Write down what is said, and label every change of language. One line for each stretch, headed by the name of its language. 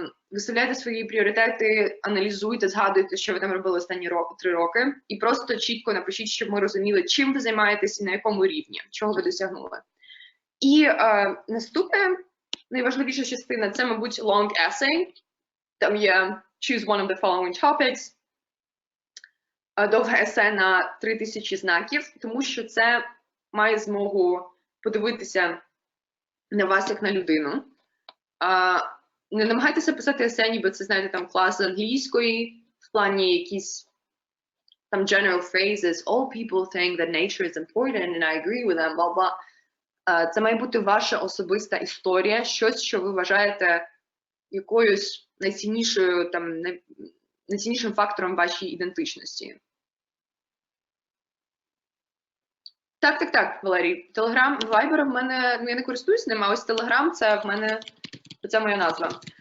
Ukrainian: Виставляйте свої пріоритети, аналізуйте, згадуйте, що ви там робили останні 3 роки, і просто чітко напишіть, щоб ми розуміли, чим ви займаєтесь і на якому рівні, чого ви досягнули. І наступне, найважливіша частина, це, мабуть, long essay. Там є
English: choose one of the following topics.
Ukrainian: Довге есе на 3000 знаків, тому що це має змогу подивитися на вас як на людину. Не намагайтеся писати есе, ніби це, знаєте, там клас англійської, в плані якісь там
English: general phrases, all people think that nature is important and I agree with them, blah, blah.
Ukrainian: Це має бути ваша особиста історія, щось, що ви вважаєте якоюсь найціннішою, там, найціннішим фактором вашої ідентичності. Так, Валерій. Телеграм, Вайбер в мене, ну я не користуюсь ним, а ось Телеграм це в мене, це моя назва.